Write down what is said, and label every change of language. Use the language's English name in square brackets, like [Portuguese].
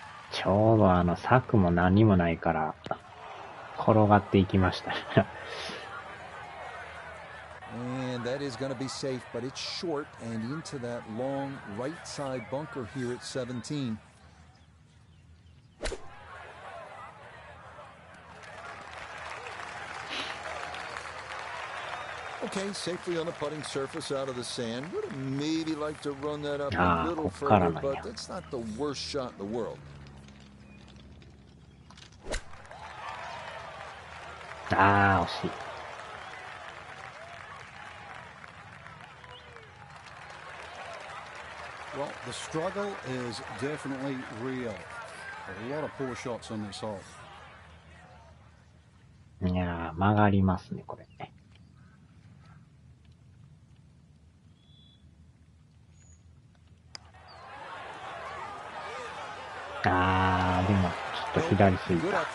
[Japanese] ちょうど柵も何もないから、転がっていきました。 [English] And that is going to be safe, but it's short and into that long right side bunker here at 17. Okay, safely on the putting surface out of the sand. Would have maybe liked to run that up a little further, but that's not the worst shot in the world. [Japanese] ああ、惜しい。 [English] Well, the struggle is definitely real. A lot of poor shots on this hole. [Japanese] いやー、曲がりますね、これ。あー、でも、ちょっと左すぎた。